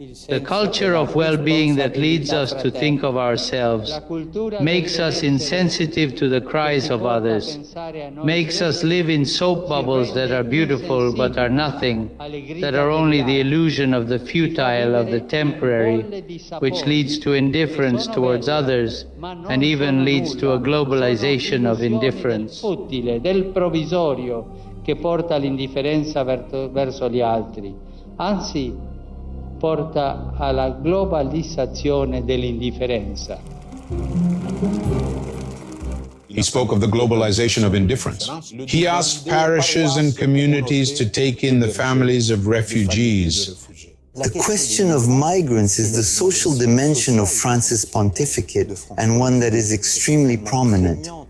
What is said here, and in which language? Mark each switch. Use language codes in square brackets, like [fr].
[en] The culture of well-being that leads us to think of ourselves makes us insensitive to the cries of others, makes us live in soap bubbles that are beautiful but are nothing, that are only the illusion of the futile, of the temporary, which leads to indifference towards others and even leads to a globalization of indifference. [it] Del provvisorio che porta all'indifferenza verso gli altri, anzi porta alla globalizzazione dell'indifferenza. [en] He spoke of the globalization of indifference. He asked parishes and communities to take in the families of refugees. The question of migrants is the social dimension of Francis' pontificate and one that is extremely prominent.